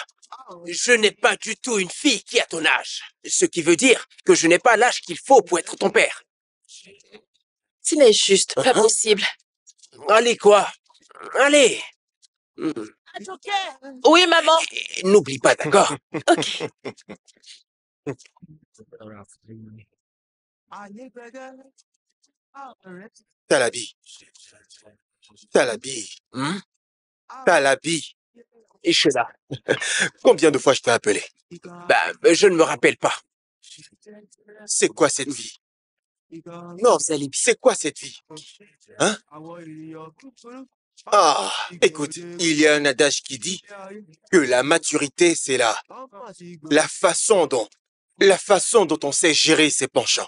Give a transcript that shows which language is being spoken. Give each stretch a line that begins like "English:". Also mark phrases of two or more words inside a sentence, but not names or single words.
French: Je n'ai pas du tout une fille qui a ton âge. Ce qui veut dire que je n'ai pas l'âge qu'il faut pour être ton père. Ce n'est juste pas possible. Allez, quoi? Allez. Oui, maman. Et n'oublie pas, d'accord? Ok. Talabi. Talabi. Hmm? Talabi. Ishola. Combien de fois je t'ai appelé? Je ne me rappelle pas. C'est quoi cette vie? Non, c'est quoi cette vie? Hein? Ah, écoute, il y a un adage qui dit que la maturité, c'est la façon dont on sait gérer ses penchants.